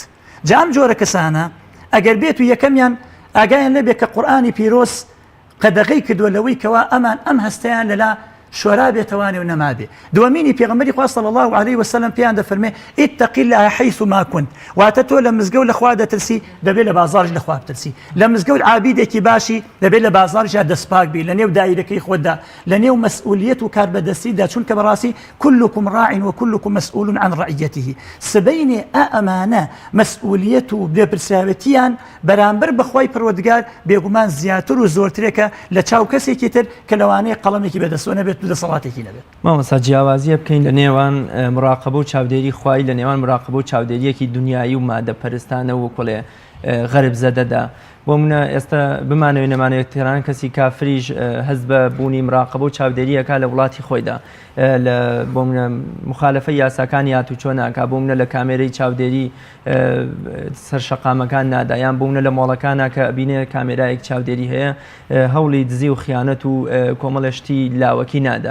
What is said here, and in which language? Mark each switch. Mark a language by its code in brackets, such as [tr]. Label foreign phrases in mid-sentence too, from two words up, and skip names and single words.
[ckb] جا ئەم جۆرە کەسانە ئەگەر بێت و یەکەمیان ئاگایان لێبێ کە قورئانی پیرۆز قەدەغەی کردووە لەوەی کەوا ئەمان ئەم هەستەیان لەلا شۆرا بێتەوانێ و نەمابێ. دووەمینی پێغەمبەری خوا [ar] صلی الله علیه وسلم [ckb] پێیان دەفەرمێ [ar] اتقی الله حیث ما كنت [ckb] واتە تۆ لە مزگەوت لە خوا دەترسی دەبێت لە بازاڕیش لە خوا بترسی لە مزگەوت عابیدێکی باشی دەبێت لە بازاڕیشا دەستپاک بی لە نێو دایرەکەی خۆتدا لە نێو مەسئولیەت و کاربەدەستیدا چونکە بەڕاستی [ar] كلكم راع وكلكم مسؤول عن رعيته [ckb] سبەینێ ئەمانە مەسئولیەت و بێپرسراوەتیان بەرامبەر بەخوای پروردگار بێگومان زیاتر و زۆرترێکە لە چاو کەسێکی تر کە لەوانەیە قەڵەمێکی بەدەستۆ نەبێت دەسەڵاتێکی نەبێت. مامۆستا جیاوازیە بکەین لە نێوان مراقبە و چاودێری خوای لە نێوان مراقبە و چاودێریەکی دنیایی و مادە پەرستانە و کۆڵێ غەرب زەدەدا بۆ منە ئێستا بمانەوێت نەمانەوێت تێران کەسی کافریش هەست بە بوونی مراقبە و چاودێریەکە لە وڵاتی خۆیدا بۆ منە مخالفە یاساکانی هاتوچۆ ناکا بۆ منە لە کامێرەی چاودێری سەرشەقامەکان نادا یان بۆ منە لە مۆڵەکانە کە بینێ کامێرایەک چاودێری هەیە هەوڵی دزی و خیانەت و کۆمەڵەشتی لاوەکی نادا.